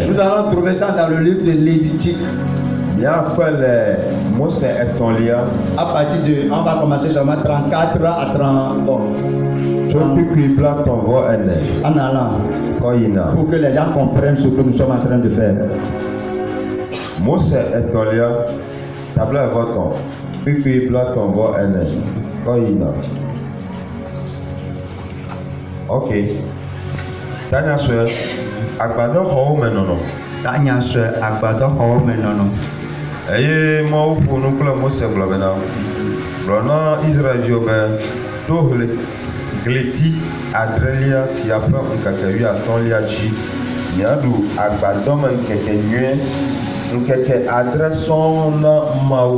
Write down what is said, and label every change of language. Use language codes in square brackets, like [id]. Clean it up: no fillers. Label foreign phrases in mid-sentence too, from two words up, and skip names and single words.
[fr] Nous allons trouver ça dans le livre de Lévitique. À partir de, on va commencer seulement 34 à 30. Bon. En allant. Pour que les gens comprennent ce que nous sommes en train de faire. Ok. [ee] Eye mawu ƒonu kple Mose gblɔ bena gblɔ na Israelviwo to gleti adrelia sia ƒe ŋkeke 15 dzi miaɖu agbadɔme ŋkeke nyuie ŋkeke adre sɔŋ na Mawu.